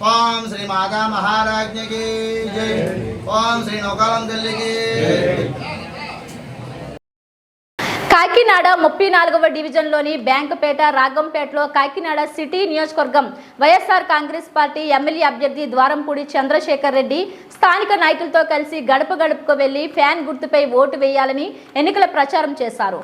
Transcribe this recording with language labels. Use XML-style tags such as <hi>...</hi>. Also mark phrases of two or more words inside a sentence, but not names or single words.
<hi>ओम श्री माता महाराज्ञी की जय। ओम श्री नौकालम दिल्ली की जय।</hi> <te>కాకినాడ 34వ డివిజన్లోని బ్యాంకుపేట రాగంపేటలో కాకినాడ సిటీ నియోజకవర్గం వైఎస్ఆర్ కాంగ్రెస్ పార్టీ ఎమ్మెల్యే అభ్యర్థి ద్వారంపూడి చంద్రశేఖర్ రెడ్డి స్థానిక నాయకులతో కలిసి గడప గడపకు వెళ్లి ఫ్యాన్ గుర్తుపై ఓటు వేయాలని ఎన్నికల ప్రచారం చేశారు.</te>